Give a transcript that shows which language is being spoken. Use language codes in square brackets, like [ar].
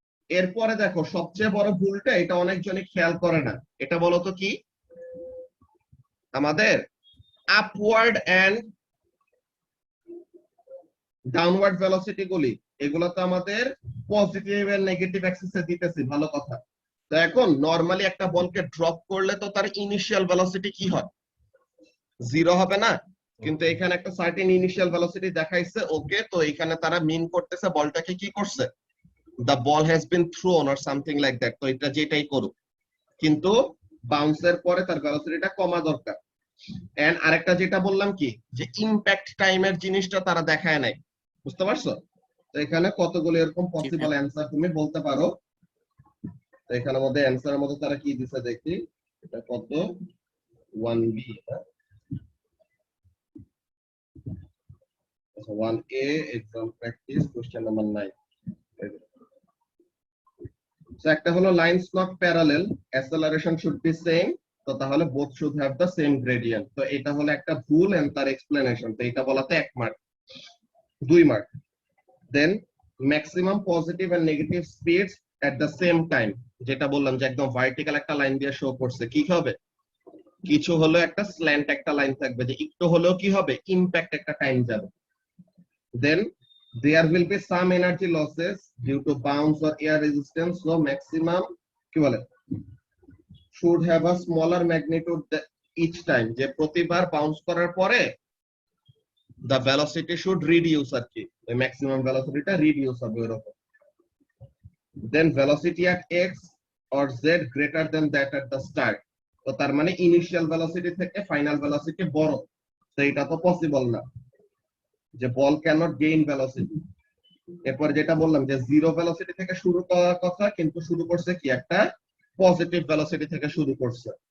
[bn] এরপরে দেখো সবচেয়ে বড় ভুলটা, এটা অনেকজনই খেয়াল করে না, এটা বলতো কি, আমাদের আপওয়ার্ড এন্ড ডাউনওয়ার্ড ভেলোসিটি গুলি, এগুলো তো আমাদের পজিটিভ এন্ড নেগেটিভ অ্যাক্সিসে দিতেছি, ভালো কথা। তো এখন নরমালি একটা বলকে ড্রপ করলে তো তার ইনিশিয়াল ভেলোসিটি কি হয়, 0 হবে না? কিন্তু এখানে একটা সার্টেন ইনিশিয়াল ভেলোসিটি দেখাইছে, ওকে। তো এখানে তারা মিন করতেছে বলটাকে কি করছে, [en] the ball has been thrown or something like that। [bn] তো এটা যেটাই করুক, কিন্তু বাউন্সের পরে তার ভেলোসিটিটা কমা দরকার। এন্ড আরেকটা যেটা বললাম কি, যে ইম্প্যাক্ট টাইমের জিনিসটা তারা দেখায় নাই, বুঝতে পারছো? তো এখানে কতগুলো এরকম পসিবল অ্যান্সার তুমি বলতে পারো। তো এখানের মধ্যে অ্যান্সারের মধ্যে তারা কি দিছে দেখি, এটা কত, 1B, 1A exam practice question number 9। [en] So [bn] একটা হলো [en] lines not parallel, acceleration should be same, [bn] তো তাহলে [en] both should have the same gradient। [bn] তো এটা হলো একটা ভুল এন্ড তার এক্সপ্লেনেশন, তো এটা বলাতে 1 mark, 2 mark. Then maximum positive and negative speeds at the same time, যেটা বললাম যে একদম ভার্টিক্যাল একটা লাইন দিয়ে শো করছে, কি হবে, কিছু হলো একটা স্ল্যান্ট একটা লাইন থাকবে, যে একটু হলেও কি হবে, ইম্প্যাক্ট একটা টাইম যাবে। [en] then there will be some energy losses due to bounce or air resistance, so maximum কি বলে should have a smaller magnitude each time, [bn] যে প্রতিবার বাউন্স করার পরে [en] the velocity should reduce, আর কি the maximum velocity টা reduce হবে এরকম। then velocity at x or z greater than that at the start, [bn] তো তার মানে ইনিশিয়াল ভেলোসিটি থেকে ফাইনাল ভেলোসিটি বড়, তো এটা তো পসিবল না, যে বল ক্যানট গেইন ভেলোসিটি। এরপর যেটা বললাম যে জিরো ভেলোসিটি থেকে শুরু করার কথা, কিন্তু শুরু করছে কি একটা পজিটিভ ভেলোসিটি থেকে শুরু করছে।